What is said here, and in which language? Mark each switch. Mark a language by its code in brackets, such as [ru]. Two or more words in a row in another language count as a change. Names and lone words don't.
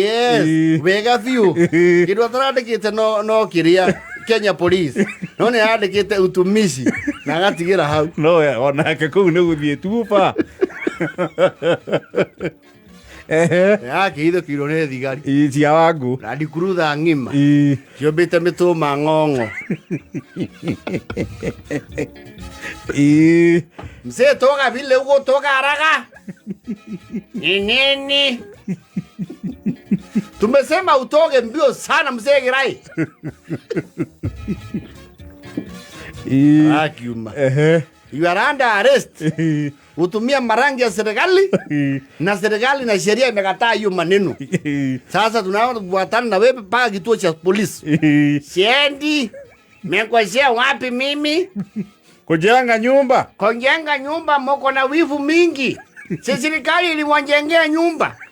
[ki] Yes, wega biũ kĩndũ atarandĩkĩte no kĩrĩa Kenya Police no nĩ andĩkĩte utumishi na agatigĩra hau. No onake kũu nĩ gũthiĩ tuba. Akĩhithũkĩirwo nĩ thigari cia Wangũ Land Cruiser ng'ima ciũmbĩte mĩtũma ng'ong'o. [sw] Mzee toka vile huko toka haraka. Nini? Tumesema utoke mbio sana mzee Kĩraĩ. [ki] Akiuma. [en] You are under arrest. [sw] Utumia marangi ya serikali na serikali na sheria imekataa hiyo maneno. Sasa tunafuatana na wewe mpaka kituo cha polisi. Siendi. Mekosea wapi mimi? Kujenga nyumba. Kujenga nyumba mko na wivu mingi. Serikali iliwajengea nyumba.